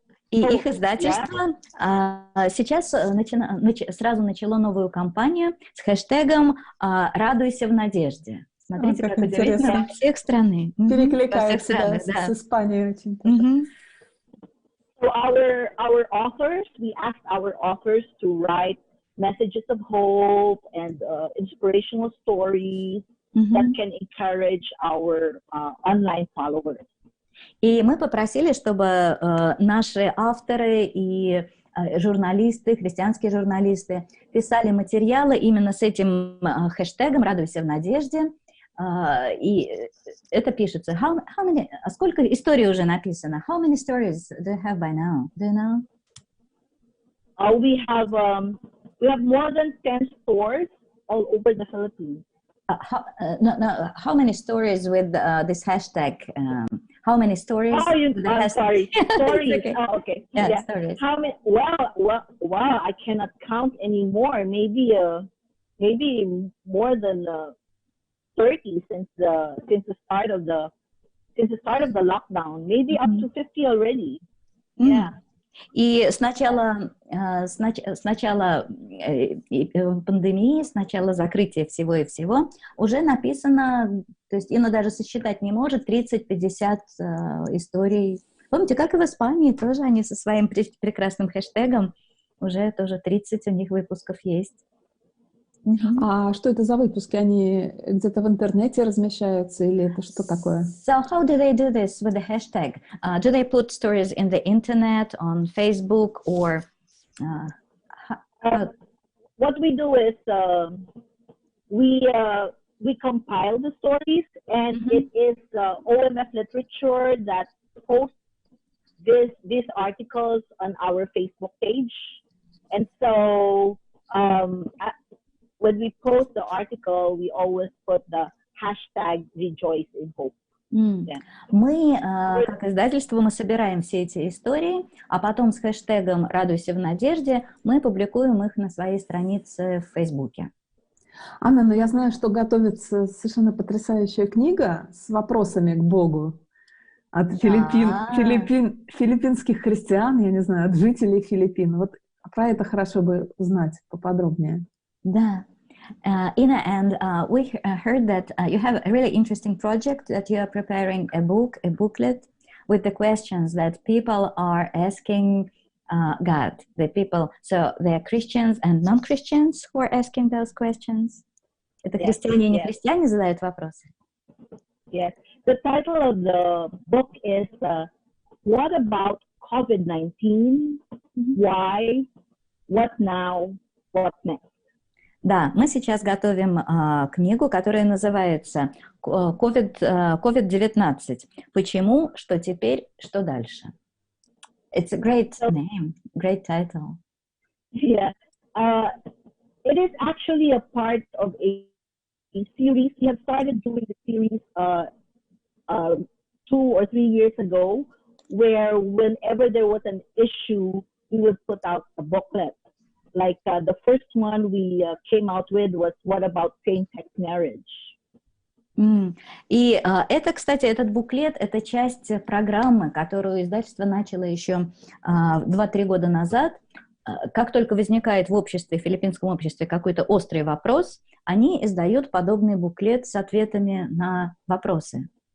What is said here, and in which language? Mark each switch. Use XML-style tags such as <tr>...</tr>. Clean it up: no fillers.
<ru>И их издательство сейчас сразу начало новую кампанию с хэштегом «Радуйся в надежде». Смотрите, как удивительно, со всех стран. Перекликается с Испанией очень.</ru> <en>So our authors, we asked our authors to write messages of hope and inspirational stories that can encourage our online followers.</en> <ru>И мы попросили, чтобы наши авторы и журналисты, христианские журналисты писали материалы именно с этим хэштегом «Радуйся в надежде». И это пишется. Сколько историй уже написано?</ru> <en>How many stories do you have by now? Do you know? We have more than 10 stores all over the Philippines. How many stories with this hashtag? How many stories? I'm sorry. Stories. Okay. Oh, okay. Yeah, stories. How many? Wow! I cannot count anymore. Maybe more than 30 since the start of the lockdown. Maybe up to 50 already. Yeah.</en> <ru>И с начала пандемии, с начала закрытия всего и всего, уже написано, то есть Инна даже сосчитать не может, 30-50 историй. Помните, как и в Испании, тоже они со своим прекрасным хэштегом, уже тоже 30 у них выпусков есть. А что это за выпуски? Они где-то в интернете размещаются или это что такое?</ru> <en>So how do they do this with the hashtag? Do they put stories in the internet, on Facebook, or? What we do is we compile the stories, and it is OMF Literature that posts these articles on our Facebook page, and so when we post the article, we always put the hashtag Rejoice in Hope. Yeah.</en> <ru>Мы, как издательство, мы собираем все эти истории, а потом с хэштегом «Радуйся в надежде» мы публикуем их на своей странице в Фейсбуке. Анна, но я знаю, что готовится совершенно потрясающая книга с вопросами к Богу от филиппинских христиан, я не знаю, от жителей Филиппин. Вот про это хорошо бы узнать поподробнее. Да.</ru> <en>Ina, and we heard that you have a really interesting project, that you are preparing a booklet with the questions that people are asking God. So they are Christians and non-Christians who are asking those questions.</en> <ru>Это христиане и не христиане задают вопросы.</ru> <en>Yes. The title of the book is What About COVID-19? Why? What now? What next?</en> <ru>Да, мы сейчас готовим книгу, которая называется COVID-19. Почему, что теперь, что дальше?</ru> <en>It's a great name, great title. Yeah. It is actually a part of a series. We have started doing the series 2 or 3 years ago, where whenever there was an issue, we would put out a booklet. Like the first one we came out with was What About Same-Sex Marriage?</en> <ru>И это, кстати, этот буклет, это часть программы, которую издательство начало еще 2-3 года назад. Как только возникает в обществе, в филиппинском обществе какой-то острый вопрос, они издают подобный буклет с ответами на вопросы.</ru>